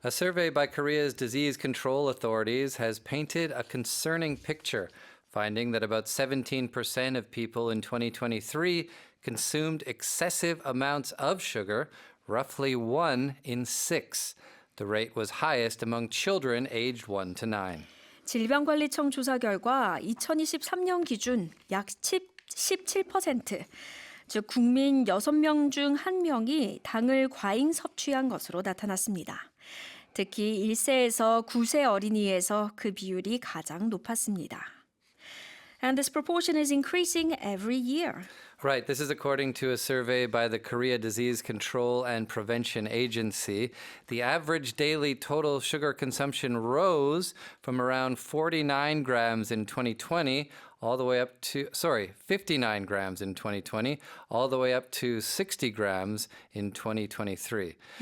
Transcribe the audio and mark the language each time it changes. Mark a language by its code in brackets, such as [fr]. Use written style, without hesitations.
[en] A survey by Korea's disease control authorities has painted a concerning picture, finding that about 17% of people in 2023 consumed excessive amounts of sugar, roughly 1 in 6. The rate was highest among children aged 1 to 9. [ko] 질병관리청 조사 결과 2023년 기준 약 17%, 즉 국민 6명 중 1명이 당을 과잉 섭취한 것으로 나타났습니다. 특히 1세에서 9세 어린이에서 그 비율이 가장 높았습니다. [en] And this proportion is increasing every year. Right. This is according to a survey by the Korea Disease Control and Prevention Agency. The average daily total sugar consumption rose from around 49 grams in 2020 all the way up to, 59 grams in 2020, all the way up to 60 grams in 2023.